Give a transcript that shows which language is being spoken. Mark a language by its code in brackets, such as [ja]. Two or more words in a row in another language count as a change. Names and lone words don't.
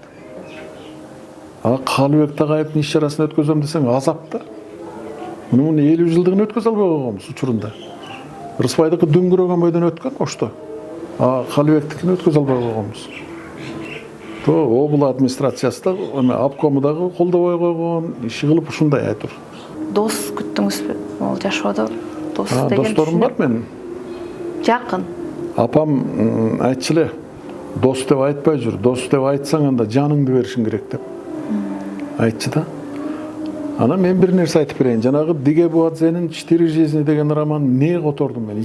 [ky] Калыбек Тагаевдин иш чарасын өткөзөм десең, азап да. Мунун 50 жылдыгын өткөзө албай койгонбуз учурунда. Ырысбайдыкы дүңгүрөгөн бойдон өткөн ошто. Калыбектикин өткөзө албай койгонбуз. Обул администрациясы да, обкому дагы колдобой койгон, иши кылып ушундай айтыр. Дос күттүңүзбү? Ол жашоодо дос деген досторум бар менин. Жакын. Апам айтчу эле, дос деп айтпай жүр. Дос деп айтсаң анда жаныңды беришиң керек деп. Айтчу да. Анан мен бир нерсе айтып берейин. Жанагы Диге Буадзенин 4 жизни деген роман эмне котордум мен?